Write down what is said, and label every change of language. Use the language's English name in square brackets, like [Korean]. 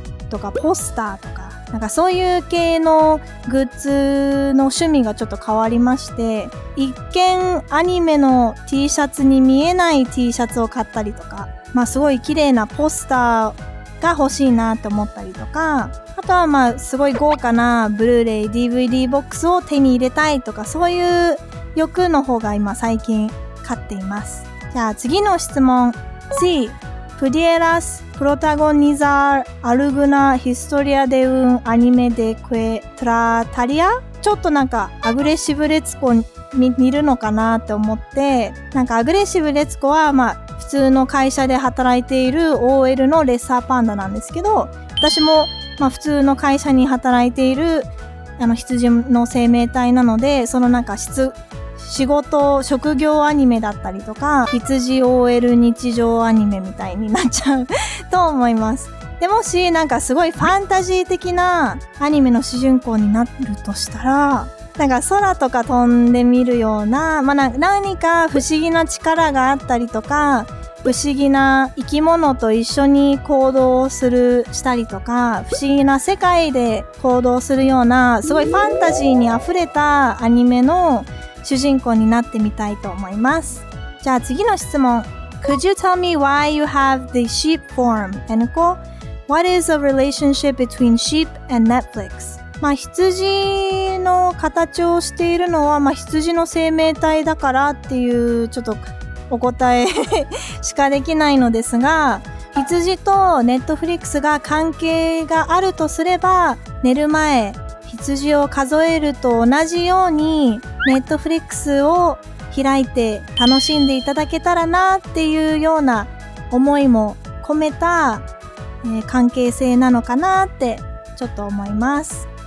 [Japanese] とかポスターとかそういう系のグッズの趣味がちょっと変わりまして、一見アニメの T シャツに見えない T シャツを買ったりとか、すごい綺麗なポスターが欲しいなって思ったりとか、あとはすごい豪華なブルーレイ DVD ボックスを手に入れたいとか、そういう欲の方が今最近買っています。じゃあ次の質問。C. [Spanish] pudieras protagonizar alguna historia de un anime de que trataría? [Japanese] ちょっとなんかアグレッシブレツコに似るのかなって思って、なんかアグレッシブレツコは普通の会社で働いている OL のレッサーパンダなんですけど、私も普通の会社に働いている羊の生命体なので、そのなんか仕事、職業アニメだったりとか、羊 OL 日常アニメみたいになっちゃうと思います。でもしなんかすごいファンタジー的なアニメの主人公になるとしたら、なんか空とか飛んでみるような、何か不思議な力があったりとか、不思議な生き物と一緒に行動したりとか、不思議な世界で行動するような、すごいファンタジーに溢れたアニメの主人公になってみたいと思います。じゃあ次の質問。 [English] Could you tell me why you have the sheep form? What is the relationship between sheep and Netflix? [Japanese] 羊の形をしているのは、羊の生命体だからっていうちょっとお答えしかできないのですが、羊と Netflix が関係があるとすれば、寝る前羊を数えると同じように Netflix を開いて楽しんでいただけたらなっていうような思いも込めた、関係性なのかなってちょっと思います。